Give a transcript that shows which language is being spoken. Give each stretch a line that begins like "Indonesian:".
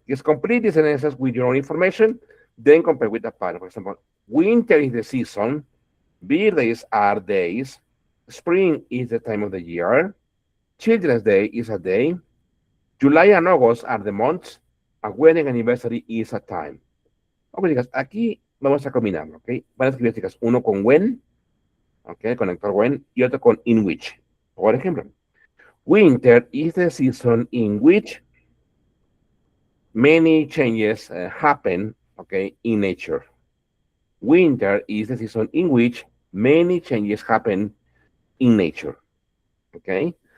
English: Just complete these sentences with your own information, then compare with the pattern. For example, winter is the season, birthdays are days, spring is the time of the year, Children's Day is a day, July and August are the months, a wedding anniversary is a time.
Spanish: Ok, chicas, aquí vamos a combinarlo, ¿ok? Van a escribir, chicas, uno con when, ¿ok? El conector when, y otro con in which.
English: Por ejemplo, winter is the season in which many changes happen, okay, in nature. Winter is the season in which many changes happen in nature. Okay.